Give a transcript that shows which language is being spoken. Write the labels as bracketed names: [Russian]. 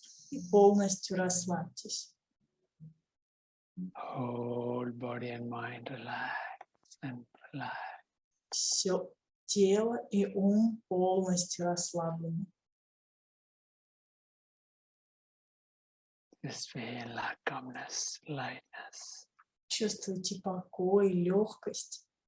[Russian] и полностью расслабьтесь. [English] Whole body and mind relax and relax. [Russian] Все тело и ум полностью расслаблены. [English] Just feel like calmness, lightness. [Russian] Чувствуйте покой, легкость.